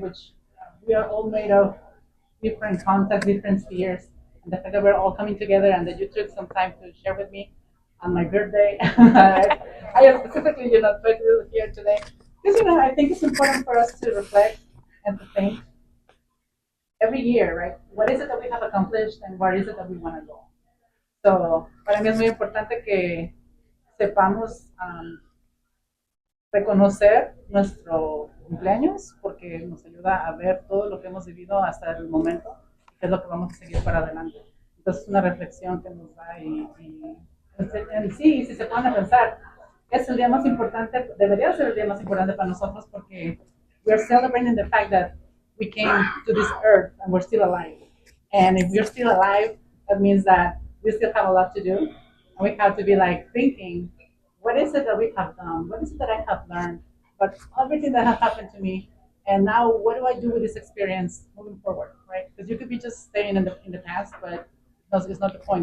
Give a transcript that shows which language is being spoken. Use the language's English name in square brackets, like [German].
[English] Which we are all made of different contexts, different spheres, and the fact that we're all coming together and that you took some time to share with me on my birthday. I specifically, put you here today because I think it's important for us to reflect and to think every year, right? What is it that we have accomplished and where is it that we want to go? [Spanish] So, para mí es muy importante que sepamos reconocer nuestro cumpleaños porque nos ayuda a ver todo lo que hemos vivido hasta el momento, que es lo que vamos a seguir para adelante. Entonces, es una reflexión que nos da en sí, si se ponen a pensar, es el día más importante, debería ser el día más importante para nosotros porque [English] we're celebrating the fact that we came to this earth and we're still alive. And if we're still alive, that means that we still have a lot to do. And we have to be like thinking, what is it that we have done? What is it that I have learned? But everything that has happened to me, and now what do I do with this experience moving forward, right? Because you could be just staying in the past, but it's not the point.